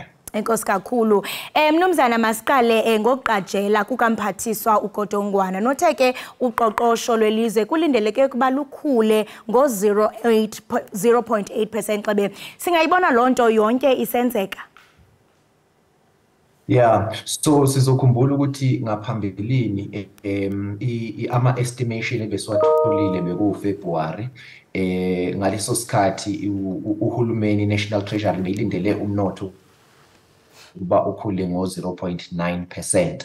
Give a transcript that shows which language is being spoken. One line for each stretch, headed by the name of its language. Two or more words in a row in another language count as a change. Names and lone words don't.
Xhosa: Enkosi kakhulu. Mnumzana masiqale ngokuqajela kukaMphathiswa uGodongwana nothe ke uqoqosho lwelizwe kulindeleke kuba lukhule ngo-0.8% xebe. Singayibona lonto yonke isenzeka.
Zulu: Yeah, so sizokhumbula ukuthi ngaphambilini ama-estimation ebesiwatholile bekuFebruary ngaleso sikhathi uhulumeni National Treasury beyilindele umnotho uba ukhule ngo-0.9%.